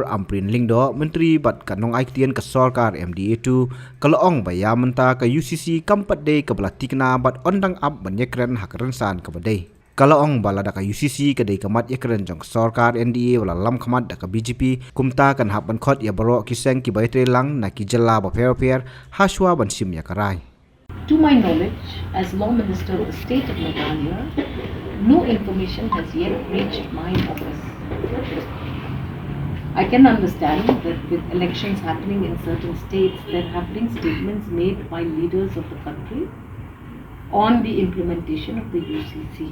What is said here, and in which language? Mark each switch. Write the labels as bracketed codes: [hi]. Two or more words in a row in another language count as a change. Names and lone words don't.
[kha] Ampareen lingdo menteri bat kanong aitian ka Sorkar MDA2 kalaong ba yamanta ka UCC kampat de ka balatikna bat ondang ab banyekren haka rynsan ka badai kalaong balada ka UCC kadai kamat yakren jong Sorkar NDA wala lam kamat da ka BJP kumta kan hap ban khot ya baro kiseng ki baitre lang na ki Jylla ba per haswa ban sim ya karai. [en] To my knowledge, as Law Minister of the State of Meghalaya, no information has yet reached my office. I can understand that with elections happening in certain states, there have been statements made by leaders of the country on the implementation of the UCC.